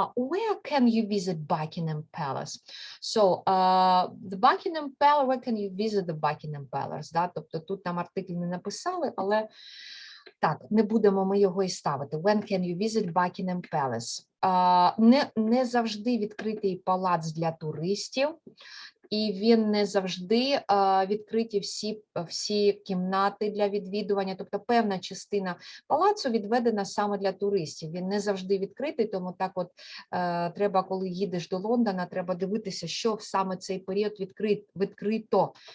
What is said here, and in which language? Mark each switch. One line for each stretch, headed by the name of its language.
English: Where can you visit Buckingham Palace? So, the Buckingham Palace, where can you visit the Buckingham Palace?
Ukrainian: Да? Тобто тут нам артикль не написали, але так, не будемо ми його і ставити.
English: When can you visit Buckingham Palace?
Ukrainian: Не завжди відкритий палац для туристів. І він не завжди відкриті всі кімнати для відвідування, тобто певна частина палацу відведена саме для туристів. Він не завжди відкритий, тому так от треба, коли їдеш до Лондона, треба дивитися, що в саме цей період відкрито.